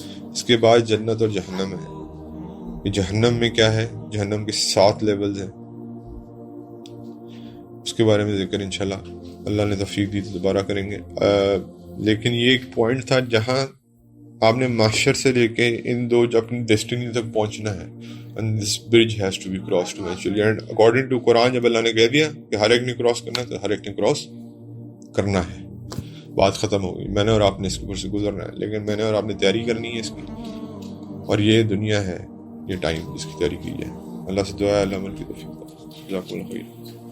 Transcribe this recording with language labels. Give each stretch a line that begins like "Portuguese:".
Urdu: اس کے بعد جنت اور جہنم ہے. کہ جہنم میں کیا ہے؟ جہنم کے 7 لیولز ہیں. اس کے بارے میں ذکر انشاءاللہ اللہ نے توفیق دی تو دوبارہ کریں گے. لیکن یہ ایک پوائنٹ تھا جہاں آپ نے معاشر سے لے کے ان دو اپنی ڈیسٹینی تک پہنچنا ہے.
English: And this bridge has to be crossed eventually.
Urdu: And according to قرآن جب اللہ نے کہہ دیا کہ ہر ایک نے کراس کرنا ہے تو ہر ایک نے کراس کرنا ہے. بات ختم ہو گئی. میں نے اور آپ نے اس کے اوپر سے گزرنا ہے، لیکن میں نے اور آپ نے تیاری کرنی ہے اس کی. اور یہ دنیا ہے، یہ ٹائم جس کی تیاری کی ہے. اللہ سے دعا ہے اللہ عمل کی توفیق. جزاک اللہ خیر.